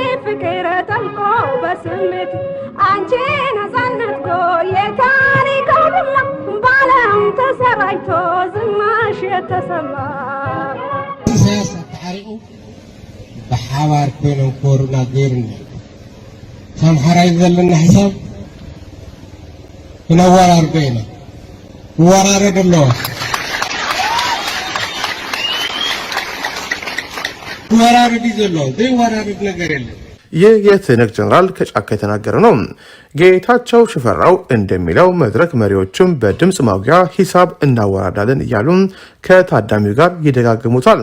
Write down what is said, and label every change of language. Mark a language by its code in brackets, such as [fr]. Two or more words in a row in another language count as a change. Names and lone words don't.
[am] ፍቅር ጠልቆ በስሜት አንቺ ነፃነት እኮ የታሪክ አውድማ በዓለም ተሰራጭቶ ዝናሽ የተሰማ [ti] ተሐሪቁ በሓባር ኮይኖም ኮሩና ገይሩና ሰምሓራይ ዘለና ሒሳብ ክነወራርዶ ኢና ክወራረድ ኣለዎ ወራረድ ይዘሎ ወራረድ ነገር የለም። [am] ይህ የትህነግ ጀነራል ከጫካ የተናገረ ነው። ጌታቸው ሽፈራው እንደሚለው መድረክ መሪዎችም በድምፅ ማጉያ ሂሳብ እናወራዳለን እያሉ ከታዳሚው ጋር ይደጋግሙታል።